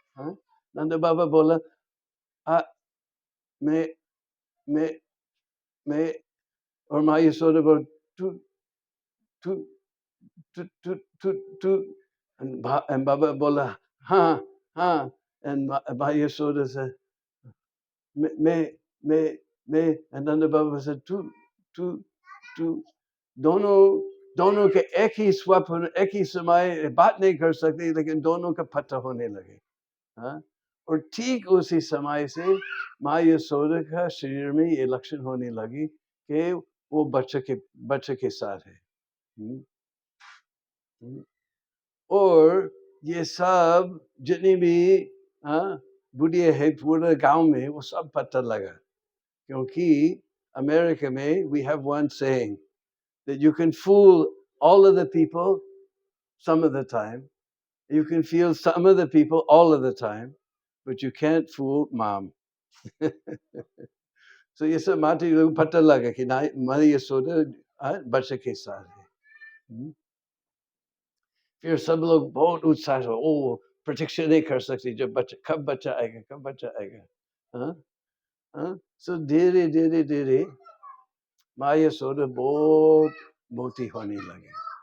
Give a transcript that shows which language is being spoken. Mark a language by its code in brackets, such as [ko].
[hi] नंद बाबा बोला मैं मैं मैं और माँ यशोदा बोल तू तू तू तू तू तू and बाबा बोला हाँ हाँ, and माँ यशोदा said मैं and नंद बाबा said तू दोनों के एक ही स्वप्न एक ही समय बात नहीं कर सकते, लेकिन दोनों का पता होने लगे। और ठीक उसी समय से माँ यशोदा का शरीर में ये लक्षण होने लगी कि वो बच्चे के साथ है। और ये सब जितनी भी बुढ़िया है पूरे गांव में वो सब पता लगा, क्योंकि अमेरिका में [en] we have one saying that you can fool all of the people some of the time, you can feel some of the people all of the time, but you can't fool mom. [hi] So ये सब माटी लोग पता लगा कि ना माँ यशोदा बच्चे के साथ है। फिर सब लोग बहुत उत्साह हो, ओ प्रतीक्षा नहीं कर सकते जब कब बच्चा आएगा। सो धीरे धीरे धीरे माँ यशोदा बहुत मोटी होने लगी।